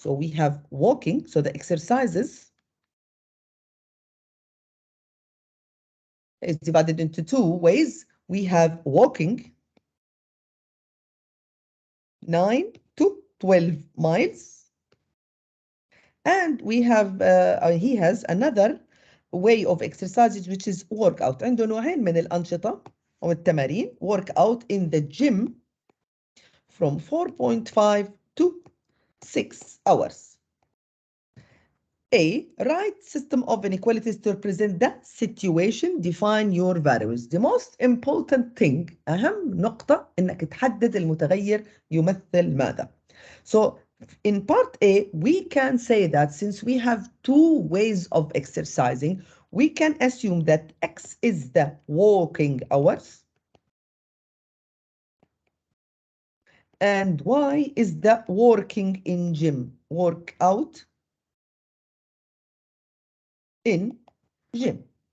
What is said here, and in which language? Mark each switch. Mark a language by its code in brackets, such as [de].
[en] So we have walking, so the exercises is divided into 2 ways. We have walking 9 to 12 miles, and we have he has another way of exercises which is workout. [ar] عنده نوعين من الأنشطة أو التمارين. [en] Workout in the gym from 4.5 to 6 hours. A, write system of inequalities to represent the situation, define your values. The most important thing, [ar] أهم نقطة إنك تحدد المتغير يمثل ماذا. [en] So in part A, we can say that since we have 2 ways of exercising, we can assume that X is the walking hours and Y is the working in gym, workout in gym.